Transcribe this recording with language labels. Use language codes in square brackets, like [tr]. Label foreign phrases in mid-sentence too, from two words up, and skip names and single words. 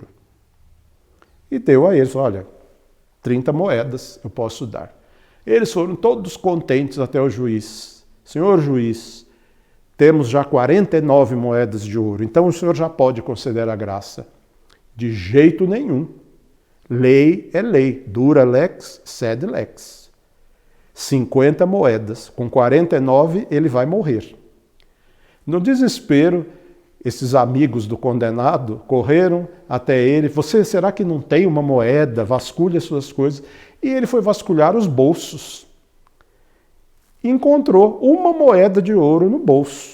[pt] E deu a eles: olha, 30 moedas eu posso dar. Eles foram todos contentes até o juiz. Senhor juiz, temos já 49 moedas de ouro, então o senhor já pode conceder a graça. De jeito nenhum. Lei é lei. [la] Dura lex, sed lex. 50 moedas. [pt] Com 49 ele vai morrer. No desespero, esses amigos do condenado correram até ele. Será que não tem uma moeda? Vasculhe as suas coisas. E ele foi vasculhar os bolsos. E encontrou uma moeda de ouro no bolso.